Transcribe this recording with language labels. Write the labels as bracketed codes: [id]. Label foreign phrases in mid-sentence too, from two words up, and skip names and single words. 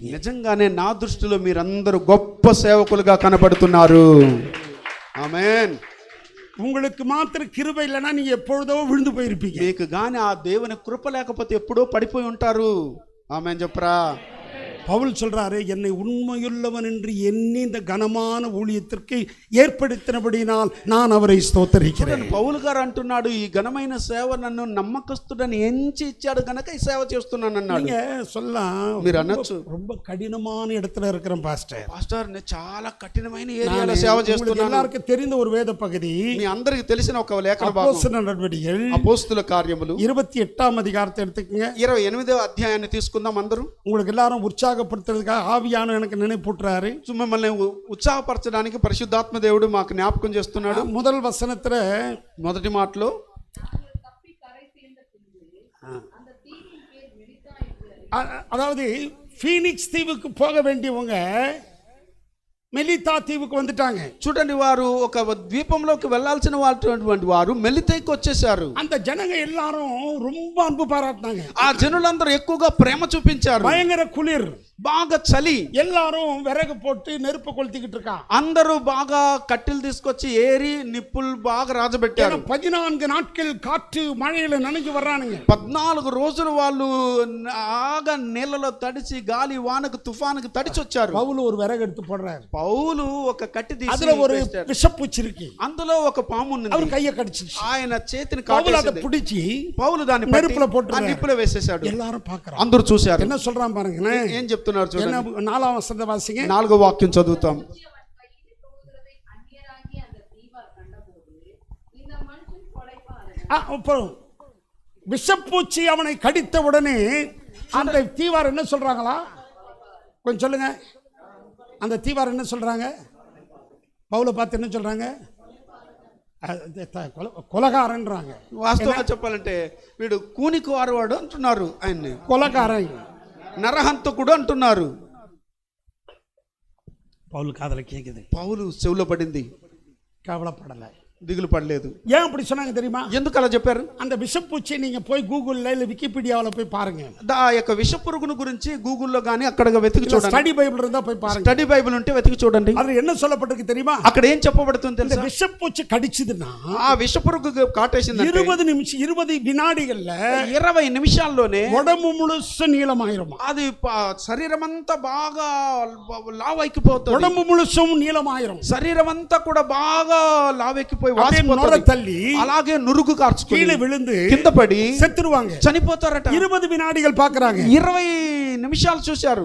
[te] నిజంగానే నా దృష్టిలో మీరందరూ గొప్ప సేవకులుగా కనబడుతున్నారు. ఆమేన్. [ta] உங்களுக்கு மாத்திரம் கிருபை இல்லைன்னா நீங்க எப்பொழுதோ விழுந்து போயிருப்பீங்க. [te] మీకు గాని ఆ దేవుని కృప లేకపోతే ఎప్పుడో పడిపోయి ఉంటారు. ఆమేన్ చెప్పరా? [ta] பவுல் சொல்றாரு, என்னை உண்மையுள்ளவன் என்று எண்ணி இந்த கனமான ஊழியத்திற்கு ஏற்படுத்தினபடினால் நான் அவரை ஸ்தோத்தரிக்கிறேன். [te] పౌలు గారు అంటున్నాడు, ఈ ఘనమైన సేవ నన్ను నమ్మకస్తుడని ఎంచి ఇచ్చాడు కనుక ఈ సేవ చేస్తున్నాను అన్నాడు. [ta] நீங்க சொல்லலாம், [te] మీరు అనొచ్చు, [ta] ரொம்ப కఠినமான இடத்துல இருக்கிறேன் பாஸ்டர். [te] పాస్టర్ నేను చాలా కఠినమైన ఏరియాలో సేవ చేస్తున్నాను. [ta] எல்லாருக்கும் தெரிந்த ஒரு வேத பகுதி, [te] మీ అందరికి తెలిసిన ఒక లేఖన భాగం [ta] அப்போஸ்தலர் நடவடிக்கைகள் [te] అపోస్తలుల కార్యములు [ta] 28వ அதிகாரத்தை எடுத்துக்கங்க. [te] 28వ అధ్యాయాన్ని తీసుకుందాం అందరూ. [ta] உங்களுக்கு எல்லாரும் உற்சாகப்படுத்துறதுக்காக ஆவியானவர் எனக்கு நினைப்பூட்டுறாரு. [te] మిమ్మల్ని ఉత్సాహపరచడానికి పరిశుద్ధాత్మ దేవుడు మాకు జ్ఞాపకం చేస్తున్నాడు. [ta] முதல் வசனத்துல [te] మొదటి మాటలో [ta] அதாவது ஃபீனிக்ஸ் தீவுக்கு போக வேண்டியவங்க மெலிதா தீவுக்கு வந்துட்டாங்க. [te] చూడండి, వారు ఒక ద్వీపంలోకి వెళ్లాల్సిన వారు మెలితైకి వచ్చేసారు. [ta] அந்த ஜனங்க எல்லாரும் ரொம்ப அன்பு பாராட்டினாங்க. [te] ఆ జనులందరూ ఎక్కువగా ప్రేమ చూపించారు. [ta] பயங்கர குளிர், [te] బాగా చలి, [ta] எல்லாரும் விறகு போட்டு நெருப்பு கொளுத்திக்கிட்டு இருக்கான். [te] అందరూ బాగా కట్టెలు తీసుకొచ్చి ఏరి నిప్పులు బాగా రాజబెట్టారు. [ta] 14 நாட்கள் காற்று மழையில நனைஞ்சு வர்றானுங்க. [te] 14 రోజులు వాళ్ళు బాగా నీళ్ళలో తడిచి గాలి వానకు తుఫానుకు తడిచి వచ్చారు. [ta] பவுல் ஒரு விறகு எடுத்து போடுறாரு. [te] పౌలు ఒక కట్టె తీసి [ta] அதுல ஒரு விஷப்பூச்சி இருக்கு. [te] అందులో ఒక పాము ఉంది. [ta] அவர் கையை கடிச்சிச்சு. [te] ఆయన చేతిని [ta] பவுல் அதை [te] కాటేసింది. [ta] பிடிச்చి [te] పౌలు దాన్ని [ta] நெருப்புல [te] పట్టి ఆ [ta] போட்டு [te] నిప్పులో వేసేశాడు. [ta] எல்லாரும் பார்க்கறாங்க. [te] అందరూ చూశారు. [ta] என்ன சொல்றான் பாருங்க. [te] ఏం చెప్తున్నారు చూడండి. [ta] என்ன 4వ వచనం వాసిங்க. [te] 4వ వాక్యం చదువుతాం. [ta] விஷப்பூச்சி அவனை கடித்த உடனே அந்த தீவார் என்ன சொல்றாங்களா? கொஞ்சம் சொல்லுங்க. அந்த தீவார் என்ன சொல்றாங்க? பவுலை பார்த்து என்ன சொல்றாங்க? கொலகாரன்றாங்க. [te] వాస్తవంగా చెప్పాలంటే వీడు కూనికి వారువాడు అంటున్నారు. ఆయన్ని [ta] கொலகாரன், [te] నరహంతకుడు అంటున్నారు. [ta] பவுல் காதல கேக்குது. [te] పౌలు చెవులో పడింది. [ta] கவலைப்படலை, [te] దిగులు పడలేదు. [ta] ஏன் அப்படி சொன்னாங்க தெரியுமா? [te] ఎందుకు అలా చెప్పారు? [ta] அந்த விஷப்பூச்சி நீங்க போய் கூகுள்ல இல்ல விக்கிபீடியாவில் போய் பாருங்க. [te] ఆ యొక్క విష పురుగును గురించి గూగుల్లో గానీ అక్కడ వెతికి చూడండి. [ta] ஸ்டடி பைபிள் இருந்தா போய் பாருங்க. [te] స్టడీ బైబిల్ ఉంటే వెతికి చూడండి. [ta] அதுல என்ன சொல்லப்பட்டிருக்கு தெரியுமா? [te] అక్కడ ఏం చెప్పబడుతుంది [ta] இந்த [te] తెలుసా? [ta] விஷப்பூச்சி கடிச்சதுன்னா [te] ఆ విష పురుగు కాటేసింది [ta] 20 நிமிஷம் 20 வினாடிகள்ல [te] 20 నిమిషాల్లోనే [ta] உடம்பு முழுசு நீளமாயிரும். [te] అది శరీరం అంతా బాగా లావెక్కిపోతుంది. [ta] உடம்பு முழுசும் நீளமாயிரும். [te] శరీరం అంతా కూడా బాగా లావెక్కిపోయి [ta] அப்படியே நுர [te] వాసిపోతుంది. [ta] தள்ளி [te] అలాగే నురుగు కార్చుకొని [ta] கீழே விழுந்து [te] కింద పడి [ta] செத்துருவாங்க. [te] చనిపోతారట. [ta] 20 வினாடிகள் பார்க்கறாங்க. [te] 20 నిమిషాలు చూశారు.